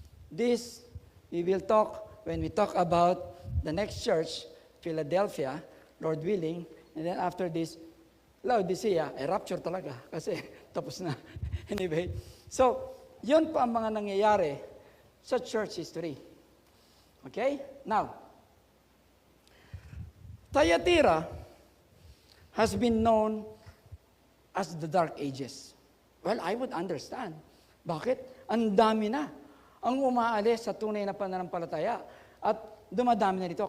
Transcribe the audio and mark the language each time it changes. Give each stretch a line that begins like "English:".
English: This, we will talk when we talk about the next church, Philadelphia, Lord willing. And then after this, Laodicea, rapture
Filipino: talaga kasi tapos na. Anyway, so, yun pa ang mga nangyayari sa church history. Okay?
English: Now, Thyatira has been known as the Dark Ages. Well, I would understand.
Filipino: Bakit? Ang dami na ang umaalis sa tunay na pananampalataya at dumadami na dito.